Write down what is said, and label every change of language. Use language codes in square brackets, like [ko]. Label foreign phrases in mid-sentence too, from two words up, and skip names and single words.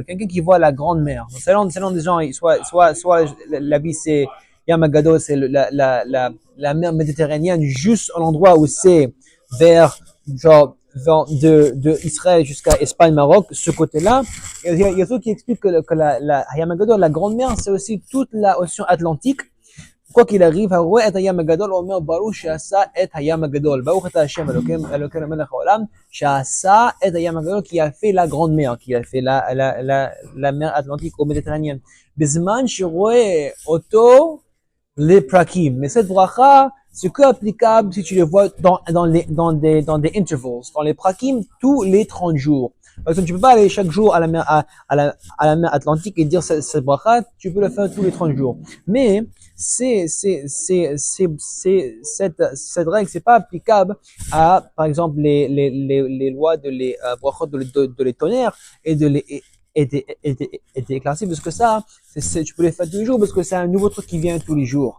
[fr] Quelqu'un qui voit la grande mer. Selon des gens, soit la vie c'est [he] ים גדול, [fr] c'est la mer méditerranéenne, juste à l'endroit où c'est vers, genre, de Israël jusqu'à Espagne, Maroc, ce côté-là. Il y a ceux qui expliquent que la [he] הים גדול, [fr] la grande mer, c'est aussi toute l'océan Atlantique. Quoi qu'il arrive, [he] הרואה את הים הגדול אומר ברוך שעשה את הים הגדול. ברוך אתה השם אלוקינו מלך העולם שעשה את הים הגדול [fr] qui a fait la grande mer, qui a fait la mer Atlantique ou méditerranéenne. [he] בזמן שרואה אותו les prakim. [fr] Mais cette bracha, c'est que applicable si tu le vois dans des intervals. Dans les prakim, tous les 30 jours. Par exemple, tu peux pas aller chaque jour à la mer, à la mer Atlantique et dire cette bracha, tu peux le faire tous les 30 jours. Mais, cette règle, c'est pas applicable à, par exemple, les lois de les, brachot de les tonnerres et de les, et d'éclaircir, parce que ça, tu peux les faire tous les jours parce que c'est un nouveau truc qui vient tous les jours.